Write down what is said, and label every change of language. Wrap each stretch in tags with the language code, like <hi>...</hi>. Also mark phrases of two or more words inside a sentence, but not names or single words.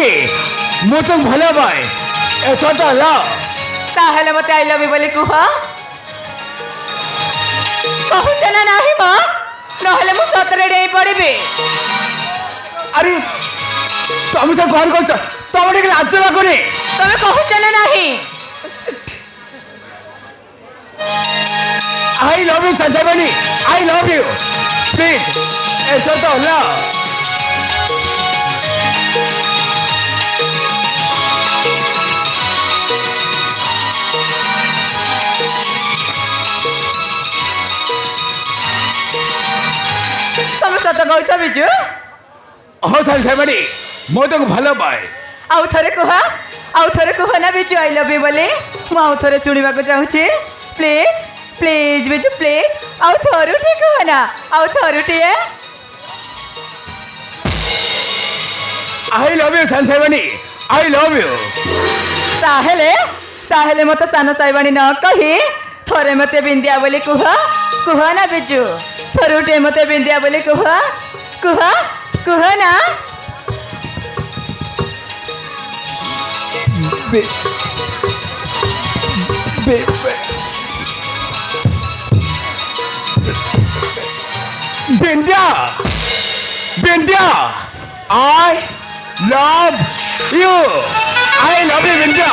<or>ମୁଁ ତ ଭଲ ପାଏ। ଏଥର ତ ତାହେଲେ ମତେ</or> <en>I love you</en> <or>ବୋଲି କୁହ। କହୁଛ ନା ନାହିଁ ମ ନହେଲେ ମୁଁ ସତରେ ଡେଇଁ ପଡ଼ିବି ଆରେ ତମେ ସବୁ କଣ କରୁଛ ତମେ ଟିକେ ଲାଜ ଲାଗୁନି ତମେ କହୁଛ ନା ନାହିଁ</or> <en>I love you Sanjay I love you please</en> <hi>ऐसा तो ना</hi> <or>ତମେ ସତ କହୁଛ ବିଜୁ ହଁ Sanjay ମୁଁ ତାକୁ ଭଲ ପାଏ ଆଉ ଥରେ କୁହ ନା ବିଜୁ</or> <en>I love you</en> <or>ବୋଲି ମୁଁ ଆଉ ଥରେ ଶୁଣିବାକୁ ଚାହୁଁଛି</or> <en>please please</en> <or>ବିଜୁ ପ୍ଲିଜ୍ ଆଉ ଥରୁଟିଏ କୁହ ନା ଆଉ ଥରୁଟିଏ</or> <en>I love you Sanjay I love you</en> <or>ତାହେଲେ ମତେ ସାନ ସାଇବାଣୀ ନ କହି ଥରେ ମତେ ବିନ୍ଦିଆ ବୋଲି କୁହ ନା ବିଜୁ ଥରୁଟିଏ ମତେ ବିନ୍ଦିଆ ବୋଲି କୁହ ନା</or> <en>Bindya I love you Bindya I love you</en>